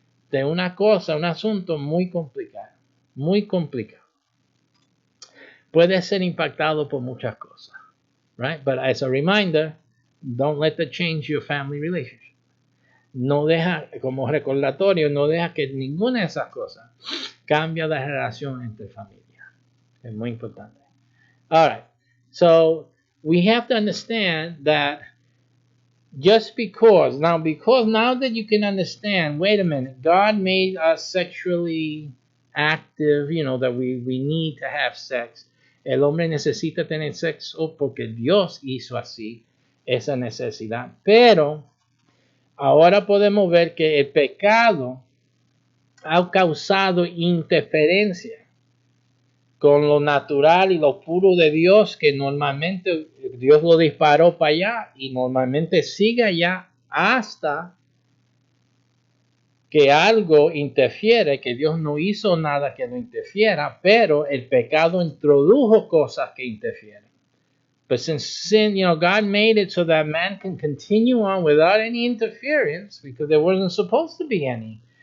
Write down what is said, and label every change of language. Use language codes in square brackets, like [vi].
[es] De una cosa, un asunto muy complicado. Muy complicado. Puede ser impactado por muchas cosas, right? [en] But as a reminder, don't let that change your family relationship. [es] No deja, como recordatorio, no deja que ninguna de esas cosas cambie la relación entre familias. Es muy importante. [en] All right. So we have to understand that because now that you can understand, wait a minute, God made us sexually active, that we need to have sex. [es] El hombre necesita tener sexo porque Dios hizo así esa necesidad. Pero ahora podemos ver que el pecado ha causado interferencia con lo natural y lo puro de Dios, que normalmente Dios lo disparó para allá y normalmente sigue allá hasta que algo interfiere, que Dios no hizo nada que no interfiera, pero el pecado introdujo cosas que interfieren. [en] But since sin, God made it so that man can continue on without any interference, because there wasn't supposed to be any.